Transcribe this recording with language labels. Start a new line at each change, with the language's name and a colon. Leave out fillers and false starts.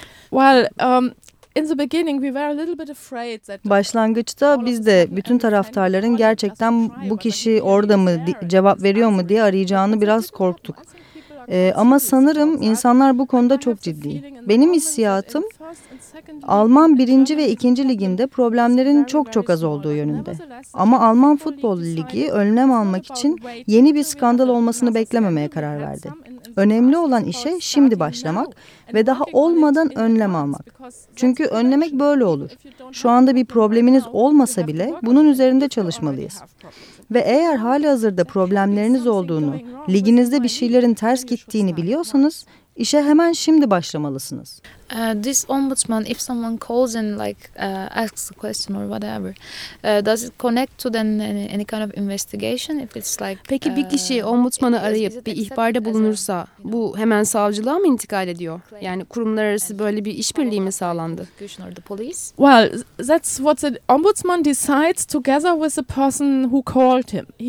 English: Well, in the beginning we were a little bit afraid that
Turkish: başlangıçta biz de bütün taraftarların gerçekten bu kişi orada mı cevap veriyor mu diye arayacağını biraz korktuk. Ama sanırım insanlar bu konuda çok ciddi. Benim hissiyatım Alman 1. ve 2. liginde problemlerin çok çok az olduğu yönünde. Ama Alman Futbol Ligi önlem almak için yeni bir skandal olmasını beklememeye karar verdi. Önemli olan işe şimdi başlamak ve daha olmadan önlem almak. Çünkü önlemek böyle olur. Şu anda bir probleminiz olmasa bile bunun üzerinde çalışmalıyız. Ve eğer halihazırda problemleriniz olduğunu, liginizde bir şeylerin ters gittiğini biliyorsanız, işe hemen şimdi başlamalısınız.
English: This ombudsman, if someone calls and asks a question or whatever, does it connect to then any kind of investigation? If it's like
Turkish: peki bir kişi ombudsmanı arayıp bir ihbarda bulunursa, bu hemen savcılığa mı intikal ediyor? Yani kurumlar arası böyle bir işbirliği mi sağlandı?
English: Well, that's what the ombudsman decides together with the person who called him.